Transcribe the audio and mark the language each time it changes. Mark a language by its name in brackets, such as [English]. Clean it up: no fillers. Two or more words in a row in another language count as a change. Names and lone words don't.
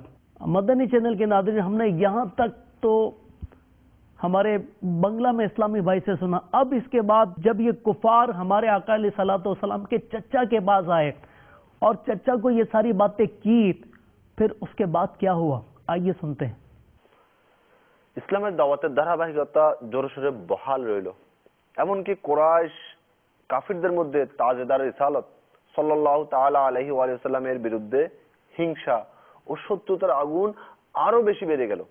[Urdu] مدنی چینل کے ناظرین، ہم نے یہاں تک تو ہمارے بنگلہ میں اسلامی بھائی سے سنا، اب اس کے بعد جب یہ کفار ہمارے آقا علیہ الصلوۃ والسلام کے چچا کے پاس آئے اور چچا کو یہ ساری باتیں کی، پھر اس کے بعد کیا ہوا، آئیے سنتے ہیں۔ [Bangla] ইসলামের দাওয়াতের ধারাবাহিকতা জোরে সোরে বহাল রইল। এমনকি কুরাইশ কাফিরদের মধ্যে তাজেদার রিসালত সাল্লাল্লাহু তাআলা আলাইহি ওয়া সাল্লামের বিরুদ্ধে হিংসা ও শত্রুতার আগুন আরো বেশি বেড়ে গেল।